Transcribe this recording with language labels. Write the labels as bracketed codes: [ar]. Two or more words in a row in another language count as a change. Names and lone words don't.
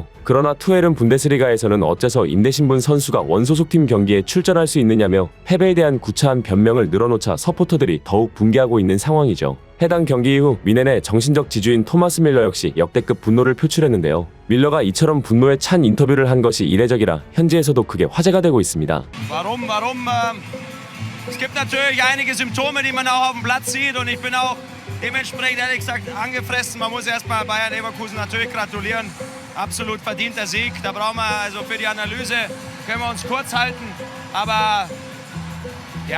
[ko] 그러나 투엘은 분데스리가에서는 어째서 임대신분 선수가 원소속팀 경기에 출전할 수 있느냐며 패배에 대한 구차한 변명을 늘어놓자 서포터들이 더욱 붕괴하고 있는 상황이죠. 해당 경기 이후 뮌헨의 정신적 지주인 토마스 밀러 역시 역대급 분노를 표출했는데요. 밀러가 이처럼 분노에 찬 인터뷰를 한 것이 이례적이라 현지에서도 크게 화제가 되고 있습니다. [de] Es gibt natürlich einige Symptome, die man auch auf dem Platz sieht und ich bin auch dementsprechend ehrlich gesagt angefressen. Man muss erstmal Bayern Leverkusen natürlich gratulieren. Absolut verdienter Sieg. Da brauchen wir also für die Analyse können wir uns kurz halten. Aber ja,